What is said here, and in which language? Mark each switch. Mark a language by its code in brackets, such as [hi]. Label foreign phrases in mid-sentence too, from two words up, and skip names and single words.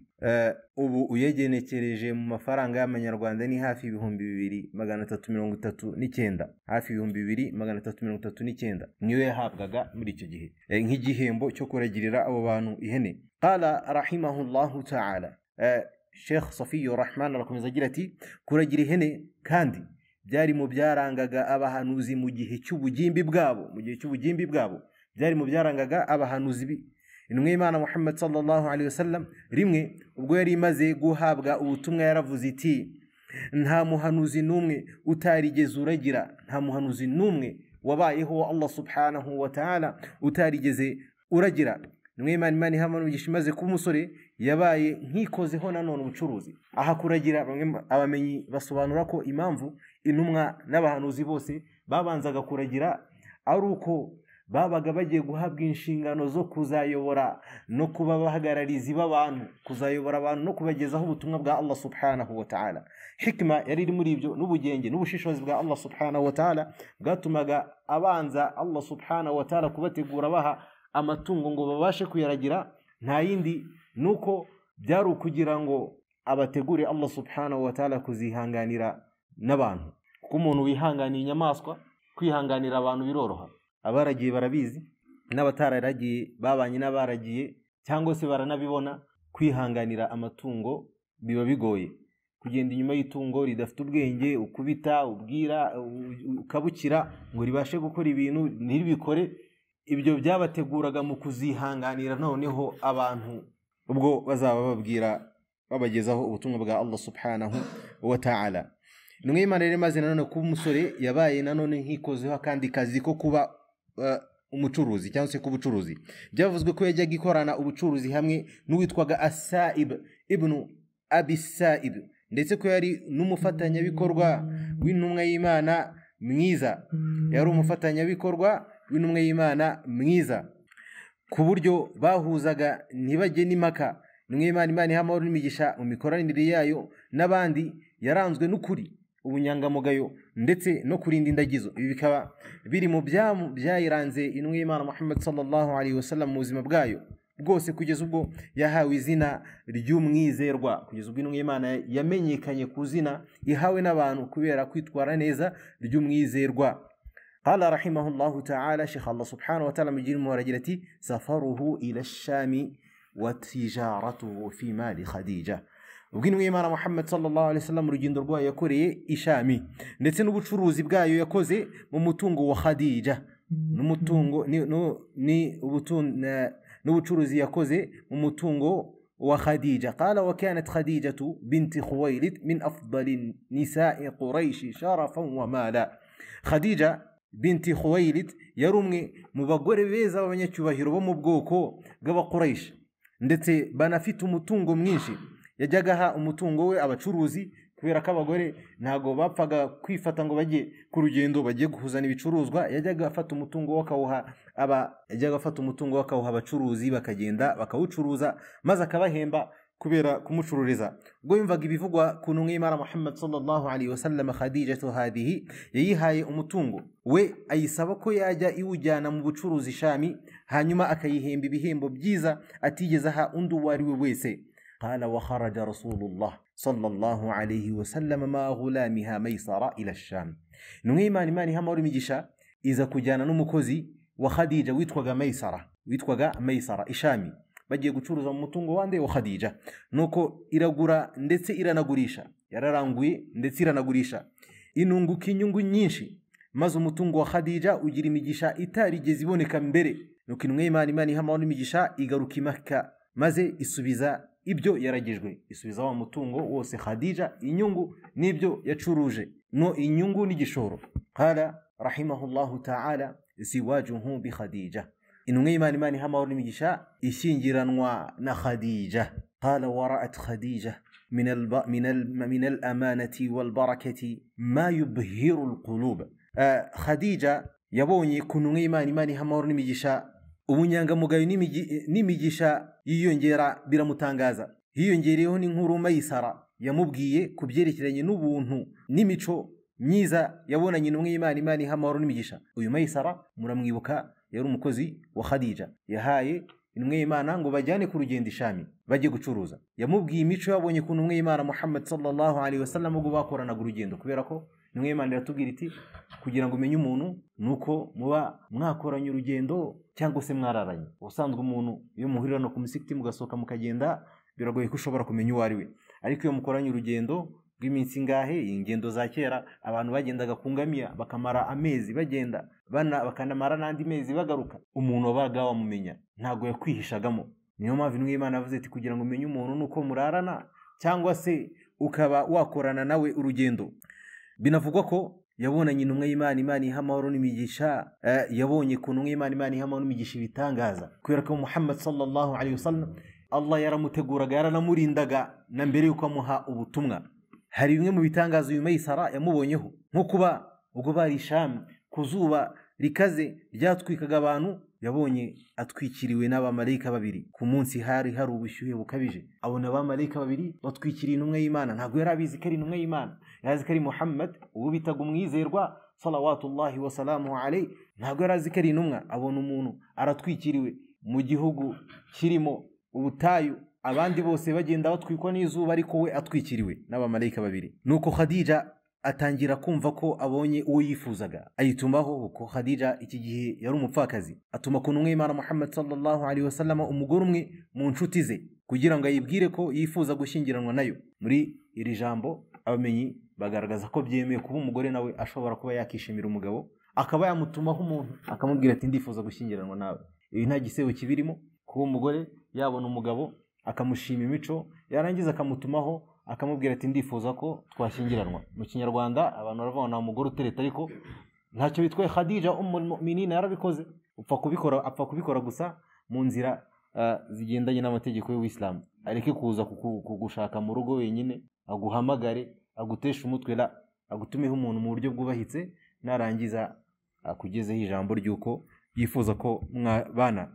[rw] Ubu uyegenekereje mu mafaranga y'amanyarwanda ni hafi 2339, hafi 2339 niyo yahabwaga muri icyo gihe nk'igihembo cyo kuragirira abo bantu ihene. [ar] قال رحمه الله تعالى, [rw] Sheikh Safiyu Rahman arakomeza agira ati kuragira ihene kandi byari mu byarangaga abahanuzi mu gihe cy'ubugimbi bwabo, byari mu byarangaga abahanuzi. Intumwa y'Imana Muhammad [ar] صلى الله عليه وسلم [rw] rimwe ubwo yari imaze guhabwa ubutumwa yaravuze iti nta muhanuzi n'umwe utarigeze uragira, nta muhanuzi n'umwe wabayeho [ar] الله سبحانه وتعالى [rw] utarigeze uragira. Intumwa y'Imana ihamanugisha imaze kuba umusore yabaye nkikozeho nanone ubucuruzi. Aha kuragira bamwe abamenyi basobanura ko impamvu intumwa n'abahanuzi bose babanzaga kuragira ari uko babaga bagiye guhabwa inshingano zo kuzayobora no kuba abahagararizi b'abantu, kuzayobora abantu no kubagezaho ubutumwa bwa [ar] الله سبحانه وتعالى. [rw] Hikma yari iri muri ibyo n'ubugenge n'ubushishozi bwa [ar] الله سبحانه وتعالى [rw] bwatumaga abanza [ar] الله سبحانه وتعالى [rw] kubategura baha amatungo ngo babashe kuyaragira, nta yindi nuko byari ukugira ngo abategure [ar] الله سبحانه وتعالى [rw] kuzihanganira n'abantu. Kuko umuntu wihanganiye inyamaswa, kwihanganira abantu biroroha. Abaragiye barabizi, n'abatararagiye babanye n'abaragiye cyangwa se baranabibona. Kwihanganira amatungo biba bigoye, kugenda inyuma y'itungo ridafite ubwenge, ukubita ubwira ukabukira ngo ribashe gukora ibintu ntibikore. Ibyo byabateguraga mu kuzihanganira noneho abantu ubwo bazaba babwira babagezaho ubutumwa bwa [ar] الله سبحانه وتعالى. [rw] Intumwa y'Imana rero maze nanone kuba umusore yabaye nanone nkikozeho akandi kazi ko kuba umucuruzi cyangwa se kubucuruzi. Byavuzwe ko yajyaga ikorana ubucuruzi hamwe n'uwitwaga As-Sa'ib ibn Abi Sa'ib, ndetse ko yari n'umufatanyabikorwa w'intumwa y'Imana mwiza, yari umufatanyabikorwa w'intumwa y'Imana mwiza ku buryo bahuzaga ntibajye n'imaka. Intumwa y'Imana ihamahoro n'imigisha mu mikoranire yayo n'abandi yaranzwe n'ukuri, ubunyangamugayo ndetse no kurinda indagizo. Ibi bikaba biri mu byayiranze intumwa y'Imana Muhammad [ar] صلى الله عليه وسلم [rw] mu buzima bwayo bwose, kugeza ubwo yahawe izina ry'umwizerwa, kugeza ubwo intumwa y'Imana yamenyekanye ku zina ihawe n'abantu kubera kwitwara neza ry'umwizerwa. [ar] قال رحمه الله تعالى، شيخ الله سبحانه وتعالى مجرمو [rw] aragira ati [ar] سفره إلى الشام وتجارته في مال خديجة. [rw] Ubwo intumwa y'Imana Muhammad [ar] صلى الله عليه وسلم [rw] urugendo rwayo yakoreye ishami ndetse n'ubucuruzi bwayo yakoze mu mutungo wa Khadija, n'umutungo n'ubucuruzi yakoze mu mutungo wa Khadija. [ar] قال وكانت خديجة بنت خويلد من أفضل نساء قريش شرفا ومالا. [rw] Khadija binti Khuwaylid yari umwe mu bagore beza b'abanyacyubahiro bo mu bwoko bw'Abakuraysh, ndetse banafite umutungo mwinshi. Yajyaga aha umutungo we abacuruzi kubera ko abagore ntago bapfaga kwifata ngo bajye ku rugendo bagiye guhuzana ibicuruzwa. Yajyaga afata umutungo wakawuha abacuruzi bakagenda bakawucuruza maze akabahemba kubera kumucururiza. Ubwo yumvaga ibivugwa ku ntumwa y'Imana Muhammad [ar] صلى الله عليه وسلم, [rw] Khadijatu hadihi yayihaye umutungo we, ayisaba ko yajya iwujyana mu bucuruzi Shami, hanyuma akayihemba ibihembo byiza atigeze aha undi uwo ari we wese. [ar] قال وخرج رسول الله صلى الله عليه وسلم مع غلامها ميسرة إلى الشام. [rw] intumwa y'Imana Imana ihamahoro imigisha iza kujyana n'umukozi wa Khadija witwaga Maysara ishami, bagiye gucuruza mu mutungo wande wa Khadija. Nuko iragura ndetse iranagurisha, yararanguye ndetse iranagurisha, inunguka inyungu nyinshi, maze umutungo wa Khadija ugira imigisha itarigeze iboneka mbere. Nuko intumwa y'Imana Imana ihamahoro imigisha igaruka i Makka maze isubiza ibyo yaragijwe, isubiza wa mutungo wose Khadija, inyungu n'ibyo yacuruje, no inyungu n'igishoro. [ar] قال رحمه الله تعالى زواجه بخديجة. [rw] Intumwa y'Imana Imana ihamahoro n'imigisha ishyingiranwa na Khadija. [ar] قال ورأت خديجة من الأمانة والبركة ما يبهر القلوب. [rw] Khadija yabonye ku ntumwa y'Imana Imana ihamahoro n'imigisha ubunyangamugayo n'imigisha yiyongera biramutangaza. Hiyongereyeho n'inkuru Maysara yamubwiye ku byerekeranye n'ubuntu n'imico myiza yabonanye intumwa y'Imana Imana ihamahoro n'imigisha. Uyu Maysara muramwibuka yari umukozi wa Khadija, yahaye intumwa y'Imana ngo bajyane ku rugendo Ishami bajye gucuruza. Yamubwiye imico yabonye ku ntumwa y'Imana Muhammad [ar] صلى الله عليه وسلم [rw] ubwo bakoranaga urugendo, kubera ko intumwa y'Imana iratubwira iti kugira ngo umenye umuntu nuko muba mwakoranye urugendo cyangwa se mwararanye. Ubusanzwe umuntu iyo muhurira no ku musikiti mugasohoka mukagenda biragoye ko ushobora kumenya uwo ari we, ariko iyo mukoranye urugendo rw'iminsi ngahe, ingendo za kera abantu bagendaga ku ngamiya bakamara amezi bagenda bakanamara n'andi mezi bagaruka, umuntu wabaga wamumenya ntago yakwihishagamo. Niyo mpamvu intumwa y'Imana yavuze ati kugira ngo umenye umuntu nuko murarana cyangwa se ukaba wakorana nawe urugendo. Binavugwa ko yabonanye intumwa y'Imana, Imana iha amahoro n'imigisha, yabonye ku ntumwa y'Imana, Imana iha amahoro n'imigisha ibitangaza, kubera ko Muhammad [ar] صلى الله عليه وسلم [rw] Allah yaramuteguraga yaranamurindaga na mbere yuko amuha ubutumwa. Hari bimwe mu bitangazo uyu Maisara yamubonyeho, nko kuba ubwo bari Ishami ku zuba rikaze ryatwikaga abantu, yabonye atwikiriwe n'abamarayika babiri. Ku munsi hari ubushyuhe bukabije, abona abamarayika babiri batwikiriye intumwa y'Imana. Ntabwo yari abizi ko ari intumwa y'Imana, yari ko ari Muhammad uwo bitaga umwizerwa [ar] صلوات الله وسلامه عليه. [rw] Ntabwo yari azi ko ari intumwa. Abona umuntu aratwikiriwe mu gihugu kirimo ubutayu, abandi bose bagenda batwikwa n'izuba, ariko we atwikiriwe n'abamarayika babiri. Nuko Khadija atangira kumva ko abonye uwo yifuzaga, ayitumaho. Uko Khadija iki gihe yari umupfakazi, atuma ku ntumwa y'Imana Muhammad [ar] صلى الله عليه وسلم [rw] umugore umwe mu nshuti ze kugira ngo ayibwire ko yifuza gushyingiranwa nayo. Muri iri jambo abamenyi bagaragaza ko byemeye kuba umugore nawe ashobora kuba yakishimira umugabo, akaba yamutumaho umuntu akamubwira ati ndifuza gushyingiranwa nawe. Ibi nta gisebo kibirimo, kuba umugore yabona umugabo akamushima imico, yarangiza akamutumaho akamubwira ati ndifuza ko twashyingiranwa. Mu Kinyarwanda abantu baravuga na umugore utereta, ariko ntacyo bitwaye. Khadija [ar] أم المؤمنين [rw] yarabikoze, apfa kubikora gusa mu nzira zigendanye n'amategeko y'Uislamu. Areke kuza kugushaka mu rugo wenyine, aguhamagare agutesha umutwe, agutumeho umuntu mu buryo bwubahitse, narangiza akugezeho ijambo ry'uko yifuza ko mwabana.